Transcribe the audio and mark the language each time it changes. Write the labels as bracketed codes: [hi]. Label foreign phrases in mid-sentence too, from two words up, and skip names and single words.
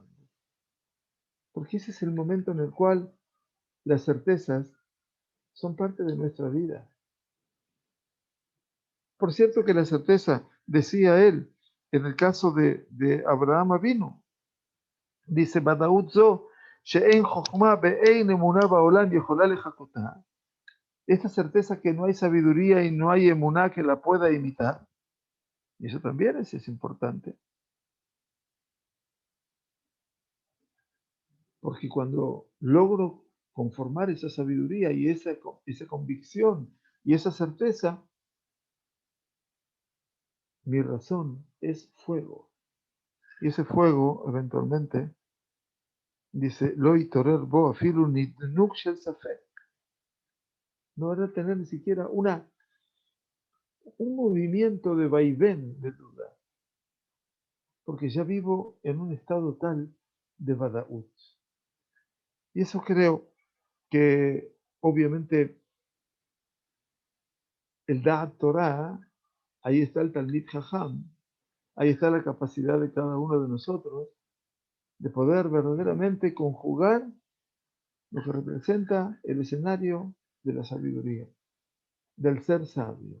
[es] Porque ese es el momento en el cual las certezas son parte de nuestra vida. Por cierto que la certeza, decía él, en el caso de Abraham vino, dice, [he] "בודאות זו שאין חכמה ואין אמונה בעולם יכולה לחקותה". [es] Esta certeza que no hay sabiduría y no hay emuná que la pueda imitar. Y eso también es importante. Porque cuando logro conformar esa sabiduría y esa convicción y esa certeza, mi razón es fuego. Y ese fuego, eventualmente, dice, [he] לא יתעורר בו אפילו נדנוד של ספק. [es] No van a tener ni siquiera un movimiento de vaivén de duda. Porque ya vivo en un estado tal de Badaut. Y eso creo que, obviamente, el [he] דעת תורה, [es] ahí está el [he] תלמיד חכם, [es] ahí está la capacidad de cada uno de nosotros de poder verdaderamente conjugar lo que representa el escenario de la sabiduría, del ser sabio.